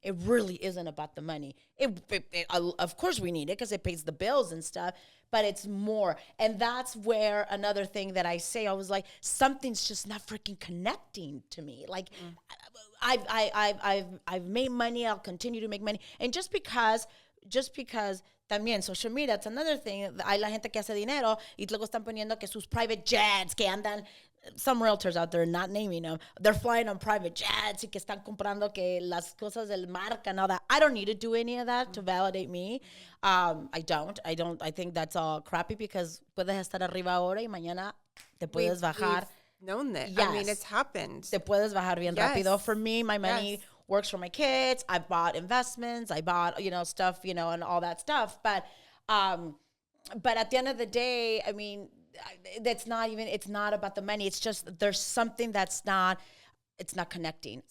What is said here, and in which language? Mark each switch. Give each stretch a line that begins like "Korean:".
English: It really isn't about the money. Of course we need it because it pays the bills and stuff, but it's more. And that's where another thing that I say, I was like, something's just not freaking connecting to me. Like, I've made money. I'll continue to make money. And just because también social media, it's another thing.
Spanish: Hay la gente que hace dinero y luego están poniendo que sus private jets que andan,
English: some realtors out there, not naming them, they're flying on private jets
Spanish: y que están comprando que las cosas del marca
English: and all that. I don't need to do any of that to validate me. I don't. I think that's all crappy because
Spanish: puedes estar arriba ahora y mañana te puedes bajar.
English: Known that. Yes. I mean, it's happened.
Spanish: Te puedes bajar bien rápido.
English: For me, my money works for my kids. I bought investments. I bought, stuff, and all that stuff. But at the end of the day, I mean, it's not about the money. It's just there's something it's not connecting.